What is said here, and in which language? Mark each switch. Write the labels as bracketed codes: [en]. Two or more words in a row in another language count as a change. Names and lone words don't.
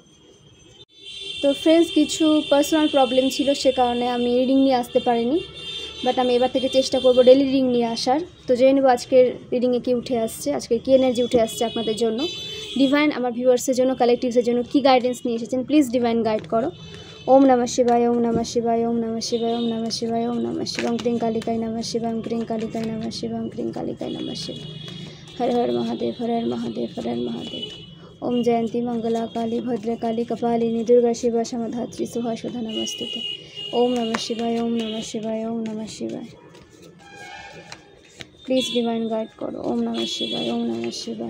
[bn] তো ফ্রেন্ডস, কিছু [en] personal problem [bn] ছিল, সে কারণে আমি রিডিং নিয়ে আসতে পারিনি, বাট আমি এবার থেকে চেষ্টা করব [en] daily reading [bn] নিয়ে আসার। তো জেনে নেব আজকের রিডিংয়ে কী উঠে আসছে, আজকের কী এনার্জি উঠে আসছে আপনাদের জন্য। ডিভাইন আমার ভিউয়ার্সের জন্য, কালেকটিভসের জন্য কী গাইডেন্স নিয়ে এসেছেন [en] please divine guide [bn] করো। [sa] ওম নমঃ শিবায়, ওম নমঃ শিবায়, ওম নমঃ শিবায়, ওম নমঃ শিবায়, ওম নমঃ শিবায়, ক্রিং কালিকায় নমঃ শিবায়, ক্রিং কালিকায় নমঃ শিবায়, ক্রিং কালিকায় নমঃ শিবায়। হর হর মহাদেব, হর হর মহাদেব, হর হর মহাদেব। ओम जयंती मंगला काली भद्रकाली कपालिनी दुर्गा शिवा क्षमधात्री सुहाशोधा नमस्तुते। ओम नमः शिवाय, ओम नमः शिवाय, ओम नमः शिवाय। [en] please divine guide करो। [sa] ओम नमः शिवाय, ओम नमः शिवाय।